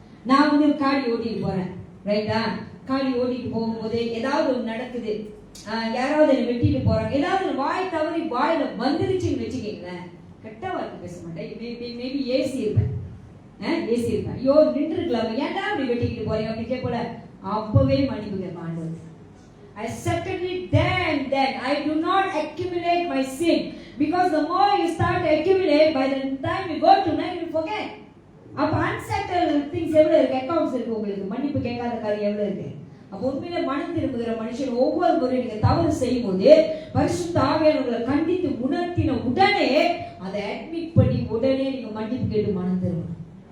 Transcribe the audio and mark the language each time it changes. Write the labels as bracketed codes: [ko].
[ta] நான் வந்து காடி ஓட்டிட்டு போறேன், ரைட்டா? காடி ஓட்டிட்டு போகும்போது ஏதாவது ஒன்று நடக்குது, யாராவது என்னை வெட்டிட்டு போறாங்க, ஏதாவது வாய் தவறி வாயில வந்துருச்சுன்னு வச்சுக்கீங்களேன், கெட்ட வார்த்தை பேச மாட்டேன். மேபி ஏசி இருப்பேன், ஐயோ நின்று இருக்கலாம், ஏன்டா அப்படி வெட்டிக்கிட்டு போறீங்க அப்படி கேட்கல. அப்பவே மன்னிப்பு கேட்பேன் ஆண்டவர். [en] I settled it then. I do not accumulate my sin, because the more you start to accumulate, by the time you go tonight, you forget. [ta] அப்ப unsettled things எவ்வளவு இருக்கு, அக்கவுண்ட்ஸ் இருக்கு உங்களுக்கு. மன்னிப்பு கேட்காத காரியம் எவ்வளவு இருக்கு. அப்ப உண்மையிலே மனம் திரும்புகிற மனுஷன் ஒவ்வொரு முறை நீங்க தவறு செய்யும் போது பரிசுத்த ஆவியானவர் உங்களை கண்டித்து உணர்த்தின உடனே அதை அட்மிட் பண்ணி உடனே நீங்க மன்னிப்பு கேட்டு மனம் திரும்பணும்.